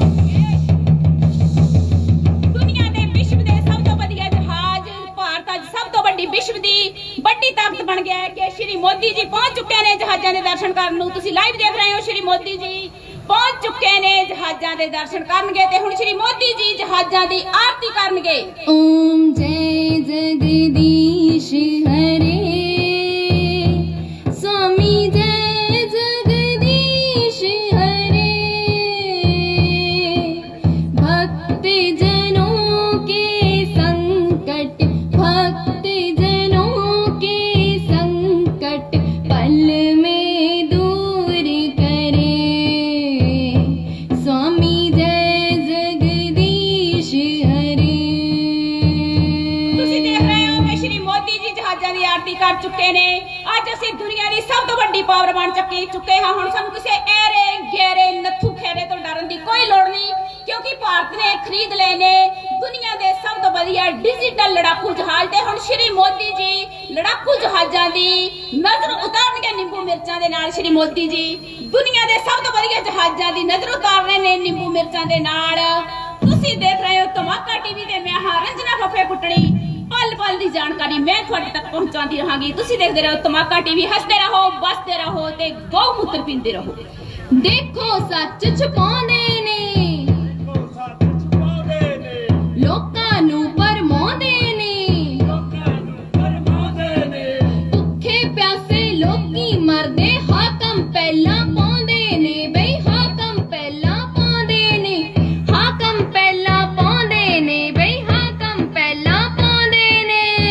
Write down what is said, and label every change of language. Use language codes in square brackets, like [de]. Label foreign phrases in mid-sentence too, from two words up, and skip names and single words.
[pa] ਦੁਨੀਆ ਦੇ ਵਿਸ਼ਵ ਦੇ ਸਭ ਤੋਂ ਵਧੀਆ ਜਹਾਜ਼ ਭਾਰਤ ਅੱਜ ਸਭ ਤੋਂ ਵੱਡੀ ਵਿਸ਼ਵ ਦੀ ਵੱਡੀ ਤਾਕਤ ਬਣ ਗਿਆ ਹੈ ਕਿ ਸ਼੍ਰੀ ਮੋਦੀ ਜੀ ਪਹੁੰਚ ਚੁੱਕੇ ਨੇ ਜਹਾਜ਼ਾਂ ਦੇ ਦਰਸ਼ਨ ਕਰਨ ਨੂੰ। ਤੁਸੀਂ ਲਾਈਵ ਦੇਖ ਰਹੇ ਹੋ, ਸ਼੍ਰੀ ਮੋਦੀ ਜੀ ਪਹੁੰਚ ਚੁੱਕੇ ਨੇ ਜਹਾਜ਼ਾਂ ਦੇ ਦਰਸ਼ਨ ਕਰਨਗੇ ਤੇ ਹੁਣ ਸ਼੍ਰੀ ਮੋਦੀ ਜੀ ਜਹਾਜ਼ਾਂ ਦੀ ਆਰਤੀ ਕਰਨਗੇ। [hi] ओम जय जगदीश हरे स्वामी जय जगदीश हरे भक्त जनों के संकट भक्त जनों के संकट पल में दूर करे स्वामी जय जगदीश हरे। [pa] ਤੁਸੀਂ ਦੇਖ ਰਹੇ ਹੋ ਕਿ ਸ਼੍ਰੀ ਮੋਦੀ ਜੀ ਜਹਾਜ਼ਾਂ ਦੀ ਆਰਤੀ ਕਰ ਚੁੱਕੇ ਨੇ। ਅੱਜ ਅਸੀਂ ਦੁਨੀਆ ਦੀ ਸਭ ਤੋਂ ਵੱਡੀ ਪਾਵਰ ਬਣ ਚੁੱਕੇ ਹਾਂ। ਹੁਣ ਸਾਨੂੰ ਕਿਸੇ ਐਰੇ ਗਹਿਰੇ ਨੱਥੂ ਖੇਰੇ ਤੋਂ ਡਰਨ ਦੀ ਕੋਈ ਲੋੜ ਨਹੀਂ ਕਿਉਂਕਿ ਭਾਰਤ ਨੇ ਖਰੀਦ ਲਏ ਨੇ ਦੁਨੀਆ ਦੇ ਸਭ ਤੋਂ ਵਧੀਆ ਡਿਜੀਟਲ ਲੜਾਕੂ ਜਹਾਜ਼। ਤੇ ਹੁਣ ਸ਼੍ਰੀ ਮੋਦੀ ਜੀ ਲੜਾਕੂ ਜਹਾਜ਼ਾਂ ਦੀ ਨਜ਼ਰ ਉਤਾਰਨਗੇ ਨਿੰਬੂ ਮਿਰਚਾਂ ਦੇ ਨਾਲ। ਸ਼੍ਰੀ ਮੋਦੀ ਜੀ ਦੁਨੀਆ ਦੇ ਸਭ ਤੋਂ ਵਧੀਆ ਜਹਾਜ਼ਾਂ ਦੀ ਨਜ਼ਰ ਉਤਾਰ ਰਹੇ ਨੇ ਨਿੰਬੂ ਮਿਰਚਾਂ ਦੇ ਨਾਲ। ਤੁਸੀਂ ਦੇਖ ਰਹੇ ਹੋ ਧਮਾਕਾ ਟੀਵੀ ਤੇ ਮੈਂ ਹਾਂ ਰੰਜਨਾ ਫੱਫੇ ਕੁੱਟਣੀ। [hi] पल पल की जानकारी [pa] ਮੈਂ ਤੁਹਾਡੇ ਤਕ ਪਹੁੰਚਾਤੀ ਰਹਾਂਗੀ। ਤੁਸੀਂ ਦੇਖਦੇ ਰਹੋ ਧਮਾਕਾ ਟੀਵੀ, ਹਸਦੇ ਰਹੋ ਬਸਦੇ ਰਹੋ ਤੇ ਗੌ ਮੂਤ੍ਰ ਪੀਂਦੇ ਰਹੋ। ਦੇਖੋ ਸਚ ਛੁਪਾਉਂਦੇ ਨੇ ਲੋਕਾਂ ਨੂੰ ਭਰਮਾਉਂਦੇ ਨੇ ਭੁਖੇ ਪਿਆਸੇ ਲੋਕੀ ਮਰਦੇ ਹਾਕਮ ਪਹਲਾ ਪਾਉਂਦੇ ਨੇ ਬਈ ਹਾਕਮ ਪਹਲਾ ਪਾਉਂਦੇ ਨੇ ਹਾਕਮ ਪਹਲਾ ਪਾਉਂਦੇ ਨੇ ਬਈ ਹਾਕਮ ਪਹਲਾ ਪਾਉਂਦੇ ਨੇ।